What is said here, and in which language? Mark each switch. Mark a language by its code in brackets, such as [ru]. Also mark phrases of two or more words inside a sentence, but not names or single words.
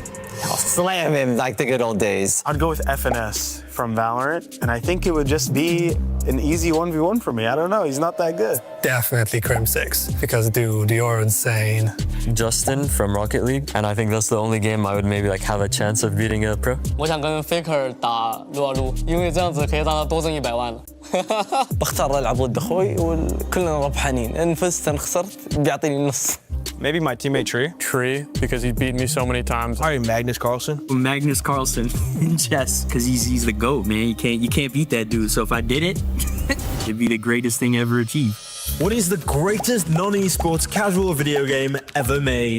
[en] Slam him like the good old days. I'd go with FNS from Valorant, and I think it would just be an easy 1v1 for me. I don't know, he's not that good. Definitely Crim6, because dude, you're insane. Justin from Rocket League, and I think that's the only game I would maybe like have a chance of beating a pro. [zh] 我想跟 Faker 打撸啊撸，因为这样子可以让他多挣100万了。 [ar] بختار العب ضد اخوي وكلنا ربحانين ان فزت ان خسرت بيعطيني النص. [en] Maybe my teammate Tree. Tree, because he's beaten me so many times. Probably Magnus Carlsen. Magnus Carlsen in chess, because he's the GOAT, man. You can't beat that dude. So if I did it, it'd be the greatest thing ever achieved. What is the greatest non-esports casual video game ever made?